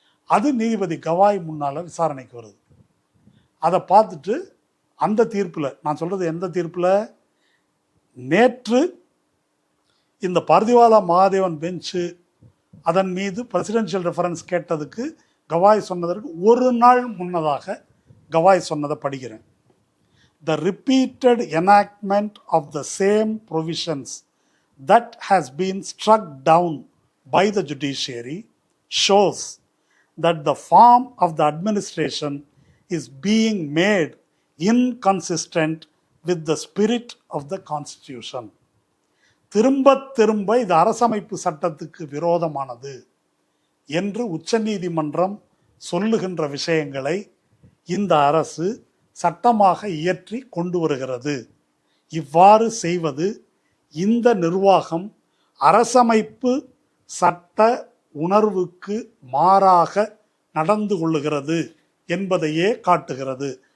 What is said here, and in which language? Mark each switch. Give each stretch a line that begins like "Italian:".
Tamil: அது நீதிபதி கவாய் முன்னால் விசாரணைக்கு வருது. அதை பார்த்துட்டு அந்த தீர்ப்பில், நான் சொல்கிறது எந்த தீர்ப்பில், நேற்று இந்த பார்திவாலா மகாதேவன் பெஞ்சு அதன் மீது பிரசிடென்ஷியல் ரெஃபரன்ஸ் கேட்டதுக்கு கவாய் சொன்னதற்கு ஒரு நாள் முன்னதாக கவாய் சொன்னதை படிக்கிறேன்.
English: The repeated enactment of the same provisions that has been struck down by the judiciary shows that the form of the administration is being made inconsistent with the spirit of the Constitution.
Tamil: திரும்ப திரும்ப இது அரசமைப்பு சட்டத்துக்கு விரோதமானது என்று உச்சநீதிமன்றம் சொல்லுகின்ற விஷயங்களை இந்த அரசு சட்டமாக இயற்றி கொண்டு வருகிறது. இவ்வாறு செய்வது இந்த நிர்வாகம் அரசமைப்பு சட்ட உணர்வுக்கு மாறாக நடந்து கொள்ளுகிறது என்பதையே காட்டுகிறது.